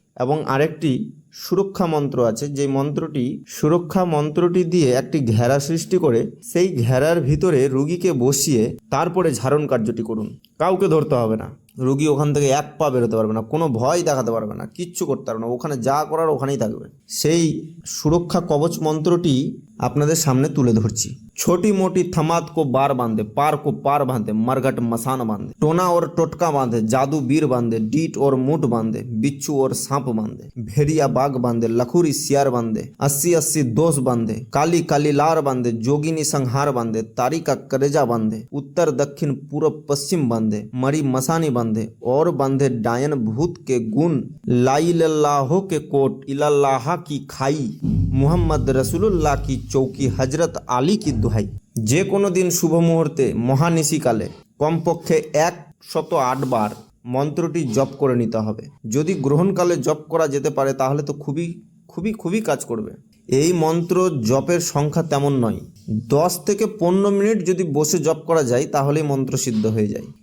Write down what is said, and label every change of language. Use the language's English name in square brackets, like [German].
[Bangla] এবং আরেকটি সুরক্ষা মন্ত্র আছে, যে সুরক্ষা মন্ত্রটি দিয়ে একটি ঘেরা সৃষ্টি করে সেই ঘেরার ভিতরে রুগীকে বসিয়ে তারপরে ঝাড়ন কার্যটি করুন। কাউকে ধরতে হবে না, রুগী ওখান থেকে 1 পা বেরোতে পারবে না, কোনো ভয় দেখাতে পারবে না, কিচ্ছু করতে পারবে না, ওখানে যা করার ওখানেই থাকবে। সেই সুরক্ষা কবচ মন্ত্রটি আপনাদের সামনে তুলে ধরছি। [Hindi] छोटी मोटी थमात को बार बांधे, पार को पार बांधे, मरघट मसान बांधे, टोना और टोटका बांधे, जादू बीर बांधे, डीट और मूठ बांधे, बिच्छू और सांप बांधे, भेड़िया बाग बांधे, लखुरी सियार बांधे, 80 दोष बांधे, काली काली लार बांधे, जोगिनी संहार बांधे, तारी का करेजा बांधे, उत्तर दक्षिण पूर्व पश्चिम बांधे, मरी मसानी बांधे, और बांधे डायन भूत के गुण, लाइल्लाहो के कोट, इल्लाहा की खाई, मुहम्मद रसूलुल्लाह की चौकी, हजरत आली की दुहाई। [Bangla] যে কোনো দিন শুভ মুহূর্তে মহানিশিকালে কমপক্ষে 108 বার মন্ত্রটি জপ করে নিতে হবে। যদি গ্রহণকালে জপ করা যেতে পারে তাহলে তো খুবই খুবই খুবই কাজ করবে। এই মন্ত্র জপের সংখ্যা তেমন নয়, 10 থেকে 15 মিনিট যদি বসে জপ করা যায় তাহলেই মন্ত্র সিদ্ধ হয়ে যায়।